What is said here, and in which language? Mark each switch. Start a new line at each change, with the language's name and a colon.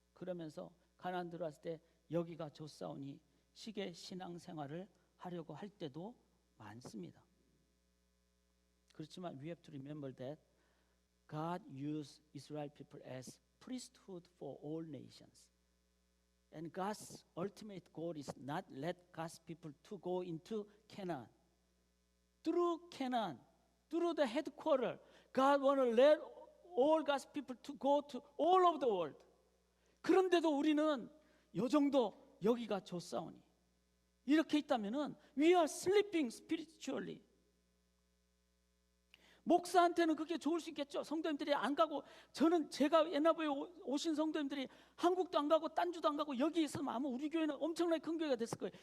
Korean: 그러면서 가나안 들어왔을 때 여기가 좋사오니 시계 신앙생활을 하려고 할 때도 많습니다. 그렇지만
English: we have to remember that God used Israel people as priesthood for all nations. And God's ultimate goal is not let God's people to go into Canaan. Through Canaan, through the headquarters, God want to let all God's people to go to all of the world.
Korean: 그런데도 우리는 요 정도 여기가 좋사오니 이렇게 있다면은
English: we are sleeping spiritually.
Korean: 목사한테는 그게 좋을 수 있겠죠. 성도님들이 안 가고, 저는 제가 옛날에 오신 성도님들이 한국도 안 가고 딴 주도 안 가고 여기 있으면 아마 우리 교회는 엄청나게 큰 교회가 됐을 거예요.